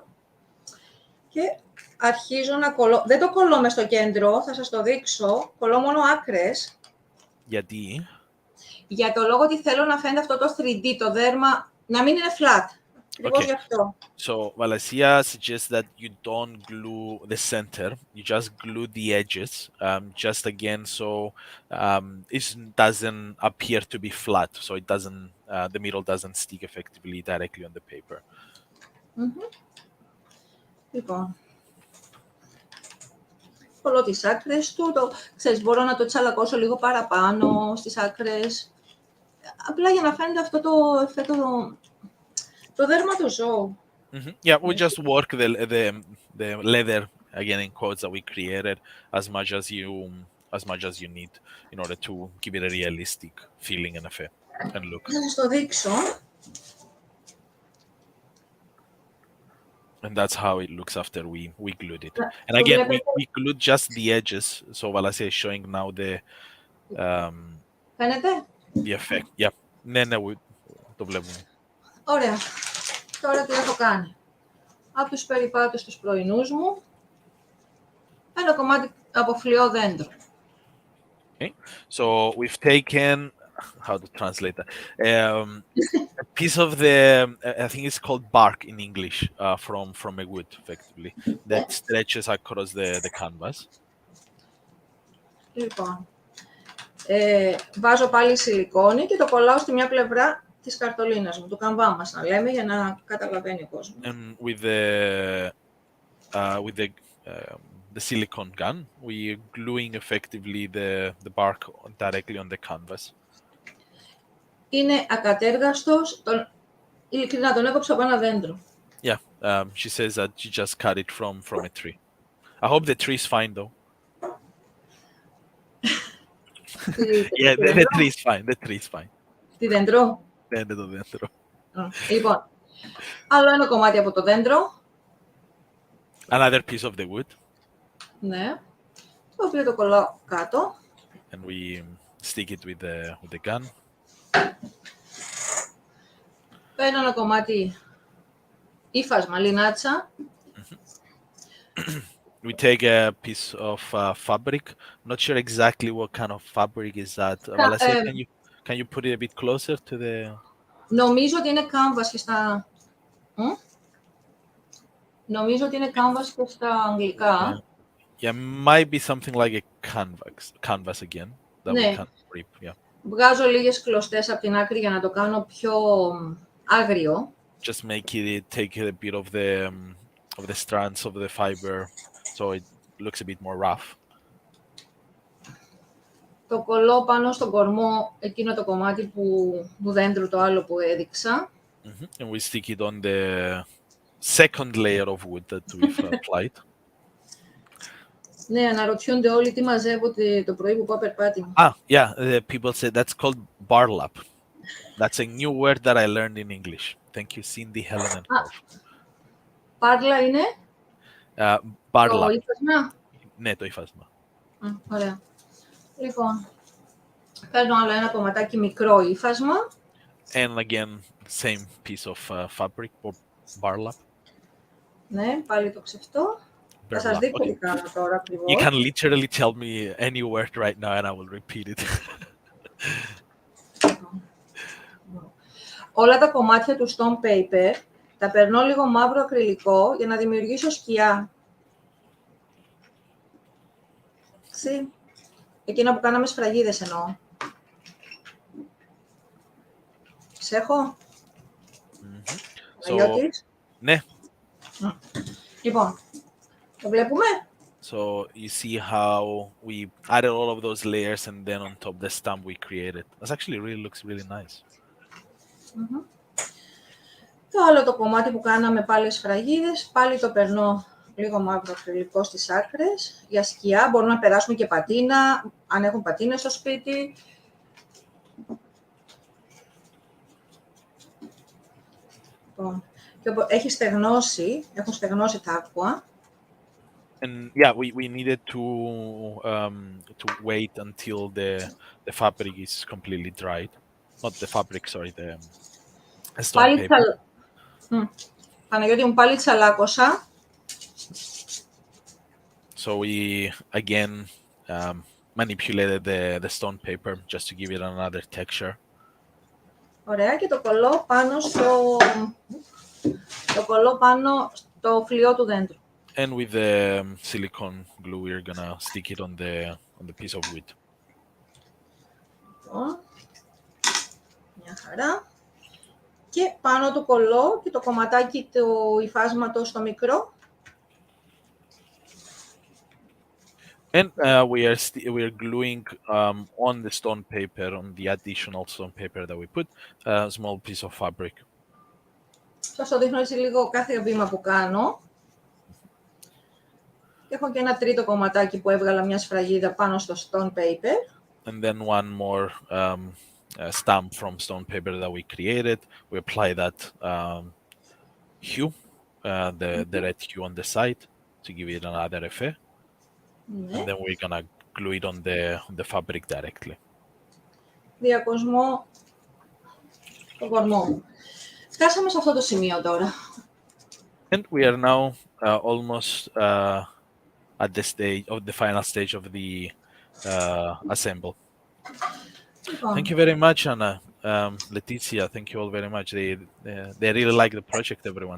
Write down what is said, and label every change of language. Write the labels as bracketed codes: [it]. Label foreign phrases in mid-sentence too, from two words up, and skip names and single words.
[el] Και αρχίζω να κολλώ. Δεν το κολλώ μες στο κέντρο, θα σας το δείξω. Κολλώ μόνο άκρες. Γιατί? Για το λόγο ότι θέλω να φαίνεται αυτό το 3D, το δέρμα, να μην είναι flat. [en] Okay. [el] Γι' αυτό. [en] So Valasia suggests that you don't glue the center, you just glue the edges, just again so it doesn't appear to be flat, so it doesn't, the middle doesn't stick effectively directly on the paper. [el] Λοιπόν, κολλώ τις άκρες του, ξέρεις, μπορώ να το τσαλακώσω λίγο παραπάνω στις άκρες, απλά για να φαίνεται αυτό το εφέτο, το δέρμα του ζώου. [en] Yeah, we just work the leather, again in quotes, that we created as much as you need in order to give it a realistic feeling and effect and look. [el] Να σας το δείξω. [en] And that's how it looks after we glued it. And again, we glued just the edges. So Valasia is showing now [el] Φαίνεται? [en] the effect. Yeah. [el] Ναι, το βλέπουμε. Ωραία. Τώρα τι έχω κάνει. Από τους περιπάτους τους πρωινούς μου, ένα κομμάτι από φλοιό δέντρο. [en] Okay. So we've taken, how to translate that? A piece of the, I think it's called bark in English, from a wood, effectively, that stretches across the canvas. [el] Λοιπόν, βάζω πάλι σιλικόνη και το κολλάω στη μια πλευρά της καρτολίνας μου, του καμβά μας, να λέμε, για να καταλαβαίνει ο κόσμος. [en] And with the silicone gun, we're gluing effectively the bark directly on the canvas. [el] Είναι ακατέργαστος, ειλικρινά τον έκοψα από ένα δέντρο. [en] Yeah, she says that she just cut it from a tree. I hope the tree is fine though. Yeah, the tree is fine. The tree is fine. [el] Τι δέντρο? Ναι, το δέντρο. Λοιπόν, άλλο ένα κομμάτι από το δέντρο. [en] Another piece of the wood. [el] Ναι. Το οποίο το κολλάω κάτω. [en] And we stick it with the gun. [el] Παίρνω ένα κομμάτι ύφασμα, λινάτσα. [en] We take a piece of fabric. Not sure exactly what kind of fabric is that. Valasia, can you put it a bit closer to the... [el] Νομίζω ότι είναι canvas και στα... Νομίζω ότι είναι canvas και στα αγγλικά. [en] Yeah, might be something like a canvas again that we can rip. Yeah. [el] Βγάζω λίγες κλωστές από την άκρη για να το κάνω πιο άγριο. [en] Just make it take a bit of the strands of the fiber, so it looks a bit more rough. [el] Το κολλώ πάνω στον κορμό, εκείνο το κομμάτι του δέντρου, το άλλο που έδειξα. [en] And we stick it on the second layer of wood that we've applied. [el] Ναι, αναρωτιούνται όλοι τι μαζεύω το πρωί που πάω περπάτημα. [en] Yeah, people say that's called barlap. That's a new word that I learned in English. Thank you, Cindy, Helen, and Wolf. [el] Πάρλα είναι? [en] Barlap. [el] Το ύφασμα? Ναι, το ύφασμα. Ωραία. Λοιπόν, παίρνω άλλο ένα κομματάκι μικρό ύφασμα. [en] And again, same piece of fabric or barlap. [el] Ναι, πάλι το ξεφτώ. Θα σας δείξω τι κάνω τώρα ακριβώς. [en] You can literally tell me any word right now and I will repeat it. [el] Όλα τα κομμάτια του [en] stone paper [el] τα περνώ λίγο μαύρο ακριλικό για να δημιουργήσω σκιά. Εκείνα που κάναμε σφραγίδες εννοώ. Ξέχω. Iotis. Ναι. Λοιπόν, το βλέπουμε. [en] So you see how we added all of those layers and then on top the stamp we created. That actually looks really nice. [el] Το άλλο το κομμάτι που κάναμε πάλι σφραγίδες, πάλι το περνώ λίγο μαύρο ακριλικό στις άκρες, για σκιά. Μπορούμε να περάσουμε και πατίνα, αν έχουν πατίνες στο σπίτι. Έχει στεγνώσει, έχουν στεγνώσει τα άκουα. [en] And yeah, we needed to wait until the fabric is completely dried. Not the fabric, sorry, the stone paper. [el] Παναγιώτη μου, πάλι τσαλάκωσα. [en] So we again manipulated the stone paper just to give it another texture. [el] Ωραία, και το κολλώ πάνω στο φλοιό του δέντρου. [en] And with the silicone glue, we're gonna stick it on the piece of wood. [el] Μια χαρά. Και πάνω του κολλώ και το κομματάκι του υφάσματος στο μικρό. [en] And we are gluing on the stone paper, on the additional stone paper that we put, a small piece of fabric. [el] Σας το δείχνω έτσι λίγο κάθε βήμα που κάνω. Έχω και ένα τρίτο κομματάκι που έβγαλα μια σφραγίδα πάνω στο [en] stone paper. And then one more stamp from stone paper that we created. We apply that hue, the red hue on the side to give it another effect. And then we're gonna glue it on the fabric directly. [el] Διακοσμό τον κορμό μου. Φτάσαμε σε αυτό το σημείο τώρα. [en] And we are now almost at the final stage of the assemble. Thank you very much, Anna. Letizia, thank you all very much. They really like the project, everyone.